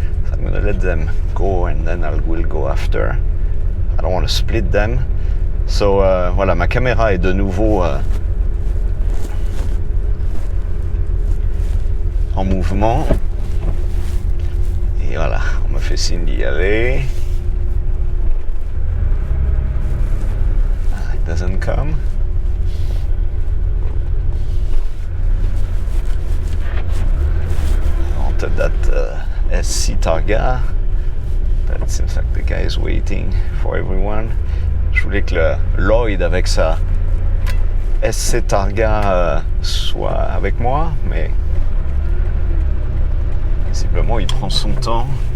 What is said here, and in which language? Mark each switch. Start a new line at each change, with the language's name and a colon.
English: So I'm gonna let them go and then we'll go after. I don't want to split them.
French: So voilà, ma caméra est de nouveau en mouvement. Et voilà, on me fait signe d'y aller.
English: It doesn't come. I wanted that SC Targa. It seems like the guy is waiting for everyone.
French: Je voulais que le Lloyd avec sa SC Targa soit avec moi, mais visiblement il prend son temps.